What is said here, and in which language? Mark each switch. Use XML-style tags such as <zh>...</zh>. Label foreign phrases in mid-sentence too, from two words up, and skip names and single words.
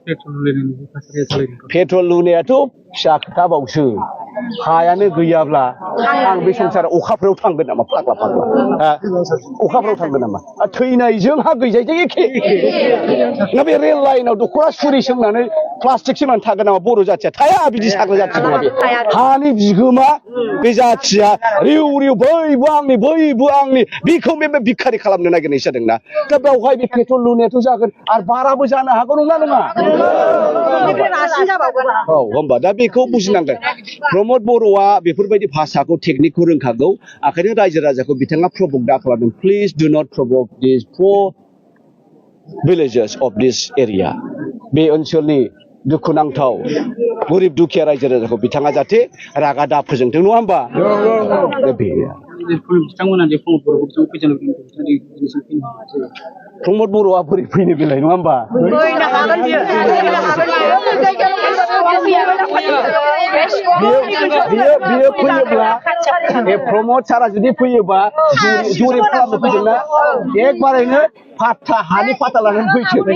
<brx>पेट्रल लुनायाथ' फिसा खोथाबावसो हायानो गैयाब्ला आं बे संसार अखाफ्राव थांगोन नामा फाग्ला अखाफ्राव थांगोन नामा थैनायजों हा गैजायजों एखे ना बे रेल लाइनाव दख'ना सुरि सोंनानै प्लास्टिक सोंनानै थागोन नामा बर' जाथिया थाया बिदि साग्रा जाथि नङा बे हानि बिगोमा बे जाथिया रिउ रिउ बैबो आंनि बैबो आंनि बेखौ बे भिखारि खालामनो नागिरनाय जादोंना दा बेवहाय बे पेट्रल लुनायाथ' जागोन आरो बाराबो जानो हागौ नङा नङा औ होमबा दा बेखौ बुजिनांगोन प्रमद बर'आ बेफोरबायदि भाषाखौ टेकनिकखौ रोंखागौ ओंखायनो रायजो राजाखौ बिथाङा प्रभक दा खालामदों</brx> <en>please do not provoke this for villages of this area</en> <brx>बे ओनसोलनि दुखुनांथाव गरिब दुखिया रायजो राजाखौ बिथाङा जाहाथे रागा दा फोजोंथों नङा होमबा बिथांमोना जे प्रमद बर'आ बोरै फैनो बेलाय नङा होमबा बियो फैयोब्ला प्रमद सारा जुदि फैयोबा जरिब खालामनो फैदोंना एकबारैनो फात्ता हानि फात्ता लानानै फैथों</brx>